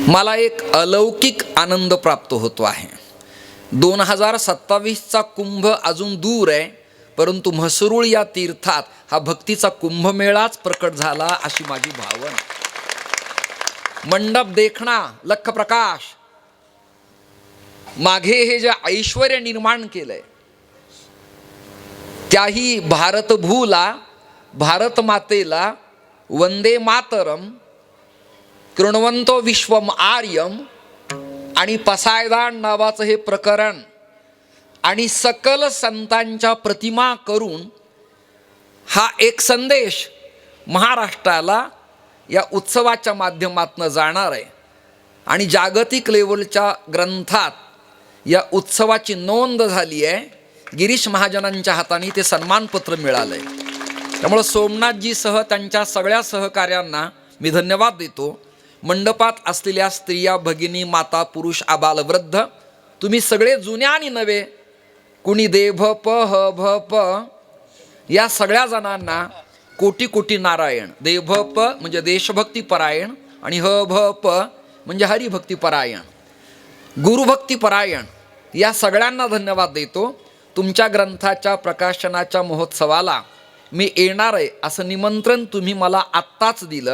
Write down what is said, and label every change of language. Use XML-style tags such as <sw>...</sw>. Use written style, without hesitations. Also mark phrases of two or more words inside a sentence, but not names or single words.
<mr>मला एक अलौकिक आनंद प्राप्त होतो आहे. 2027चा कुंभ अजून दूर आहे, परंतु म्हसरूळ या तीर्थात हा भक्तीचा कुंभमेळाच प्रकट झाला अशी माझी भावना. मंडप देखणा लख प्रकाश, मागे हे जे ऐश्वर्य निर्माण केलंय त्याही भारतभूला, भारत मातेला वंदे मातरम,</mr> <sa>कृण्वन्तो विश्वम आर्यम</sa> <mr>आणि पसायदान नावाचं हे प्रकरण आणि सकल संतांच्या प्रतिमा करून हा एक संदेश महाराष्ट्राला या उत्सवाच्या माध्यमातून जाणार आहे. आणि जागतिक लेवलच्या ग्रंथात या उत्सवाची नोंद झाली आहे. गिरीश महाजनांच्या हाताने ते सन्मानपत्र मिळालंय. त्यामुळे सोमनाथजीसह त्यांच्या सगळ्या सहकार्यांना मी धन्यवाद देतो. मंडपात असलेल्या स्त्रिया, भगिनी, माता, पुरुष, आबाल, वृद्ध, तुम्ही सगळे जुन्या आणि नवे, कुणी दे भ प ह भ प, या सगळ्या जणांना कोटी कोटी नारायण. दे भ प म्हणजे देशभक्ती परायण आणि ह भ प म्हणजे हरिभक्ती परायण, गुरुभक्ती परायण, या सगळ्यांना धन्यवाद देतो. तुमच्या ग्रंथाच्या प्रकाशनाच्या महोत्सवाला मी येणार आहे असं निमंत्रण तुम्ही मला आत्ताच दिलं.</mr>